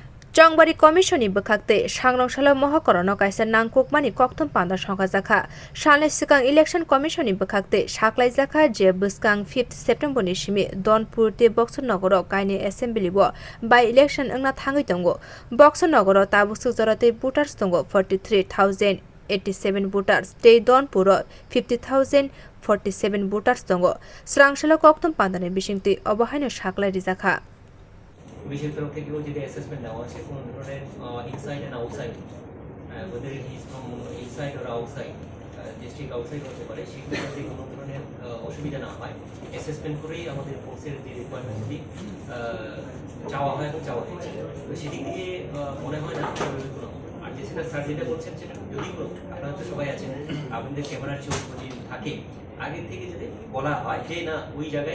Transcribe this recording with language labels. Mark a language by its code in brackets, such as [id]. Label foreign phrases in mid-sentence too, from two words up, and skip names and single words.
[trp] Chongbari Commission ni bkhakte Sangrong Shala Mohakorono kaisa nangkukmani kokthum panda songkha jakha Shalai Sikang Election Commission ni bkhakte saklai jakha je bwskang 5 September ni simi Donpur te Boxer Nagoro kaini assembly bo [en] by election [trp] angna thangui tongo Boxer Nagoro tabuk jorate voters tongo 43,087 voters te Donpur 50,047 voters tongo Srangshala kokthum panda ni bisingti obahaino saklai jakha [bn] বিশের তরফ থেকেও যদি অ্যাসেসমেন্ট নেওয়া আছে কোন ধরনের [en] inside and outside whether it is from inside or outside district outside [bn] হতে পারে সেগুলো যদি কোনো ধরনের অসুবিধা না হয় অ্যাসেসমেন্ট করেই আমাদের ফোর্সের যে রিকোয়ারমেন্টগুলি চাওয়া হয় এবং চাওয়া হয়েছে তো সেদিক দিয়ে মনে হয় না কোনো আর যে সেটা স্যার যেটা বলছেন সেটা যদি আপনারা তো সবাই আছেন আপনাদের ক্যামেরার চোখ যদি থাকে আগে থেকে যদি বলা হয় যে না ওই জায়গায়